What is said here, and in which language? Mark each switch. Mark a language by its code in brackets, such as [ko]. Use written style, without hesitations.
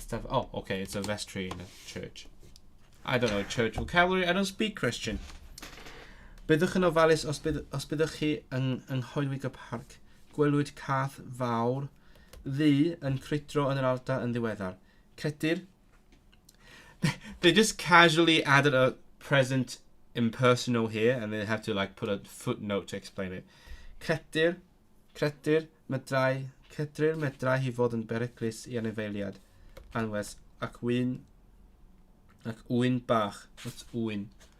[en] Oh, okay, it's a vestry in a church. I don't know church vocabulary. I don't speak Christian. [cy] Byddwch yn ofalus os byddwch chi yng Nghoedwig y Parc. Gwelwyd cath fawr ddu yn crwydro yn yr ardal yn ddiweddar. Credir. [en] They just casually added a present impersonal here and they have to like put a footnote to explain it. [cy] Credir medrai hi fod yn beryglus i anifeiliad anwes ac wyn bach. [en] What's wyn?